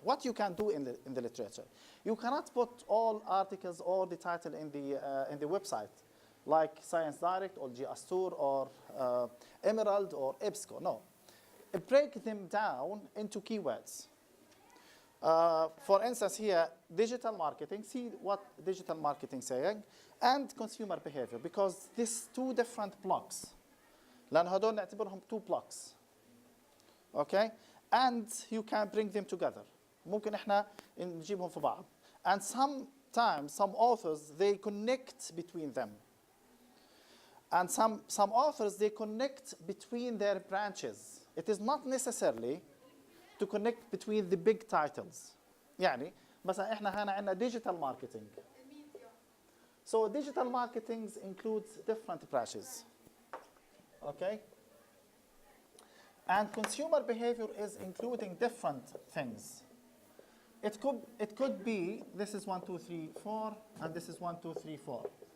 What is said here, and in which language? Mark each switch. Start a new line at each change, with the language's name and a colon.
English: What you can do in the literature, you cannot put all articles or the title in the website, like Science Direct or GSTour or Emerald or EBSCO. No, break them down into keywords. For instance, here digital marketing. See what digital marketing saying, and consumer behavior, because these two different blocks.
Arabic: لأن هدول نعتبرهم
English: two blocks. Okay? And you can bring them together.
Arabic: ممكن إحنا نجيبهم في بعض.
English: And sometimes some authors they connect between them. And some authors they connect between their branches. It is not necessarily to connect between the big titles.
Arabic: يعني مثلا إحنا هنا عندنا digital marketing.
English: So digital marketing includes different branches. Okay? And consumer behavior is including different things. It could be, this is 1, 2, 3, 4, and this is 1, 2, 3, 4.